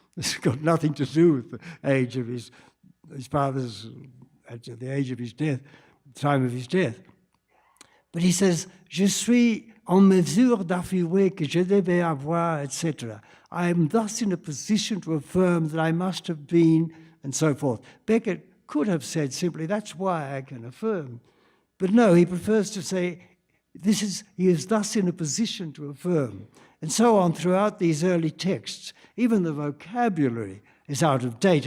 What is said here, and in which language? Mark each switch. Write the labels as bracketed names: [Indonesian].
[English] It's got nothing to do with the age of his father's, at the age of his death, the time of his death. But he says, [French] je suis en mesure d'affirmer que je devais avoir, etc. [English] I am thus in a position to affirm that I must have been, and so forth. Beckett could have said simply, that's why I can affirm. But no, he prefers to say, he is thus in a position to affirm. And so on throughout these early texts. Even the vocabulary is out of date.